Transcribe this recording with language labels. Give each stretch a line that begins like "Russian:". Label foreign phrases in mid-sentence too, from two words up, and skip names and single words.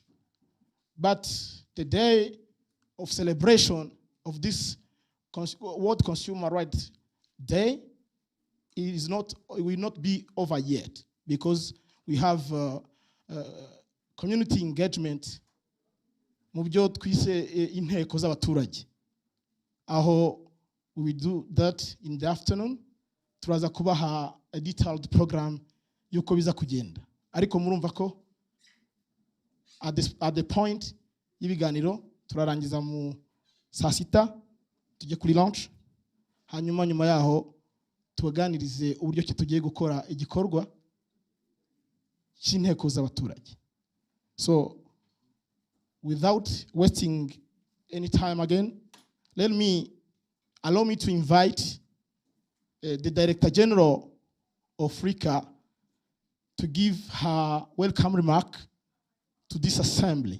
English: But the day of celebration of this World Consumer Rights Day it will not be over yet, because we have community engagement
Kinyarwanda: mu byo twise inteko z'abaturage.
English: Aho we do that in the afternoon,
Kinyarwanda: turaza kubaha
English: a detailed program
Kinyarwanda: yuko biza kugenda. Ariko murumva ko
English: at the point
Kinyarwanda: y'ibiganiro turarangiza mu saa sita tujye kuri lunch, hanyuma nyuma yaho tubaganirize uburyo ki tugiye gukora igikorwa cy'inteko z'abaturage.
English: So without wasting any time again, allow me to invite the Director General of Rika to give her welcome remark to this assembly.